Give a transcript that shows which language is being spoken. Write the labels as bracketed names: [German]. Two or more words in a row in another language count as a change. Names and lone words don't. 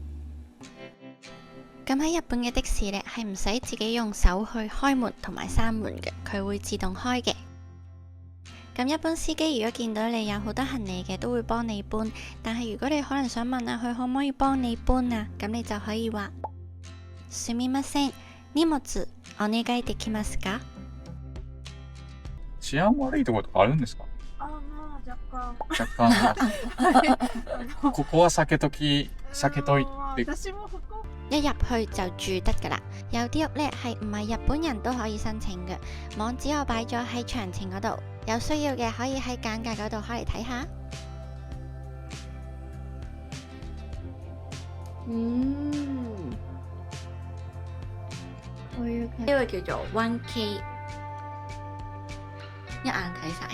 [Cantonese] 咁喺日本嘅的士呢，係唔使自己用手去開門同埋閂門嘅，佢會自動開嘅。咁一般司機如果見到你有好多行李嘅，都會幫你搬。但係如果你可能想問下佢可唔可以幫你搬啊，咁你就可以話 [Japanese] すみません、荷物お願いできますか？治安悪いところとかあるんですか？まあ若干。若干。ここは避けといて。私も福岡。 [Cantonese] 一入去就住得噶啦。有啲屋呢係唔係日本人都可以申請嘅，網址我擺咗喺詳情嗰度，有需要嘅可以喺簡介嗰度開嚟睇下。呢個叫做 1K， 一眼睇晒。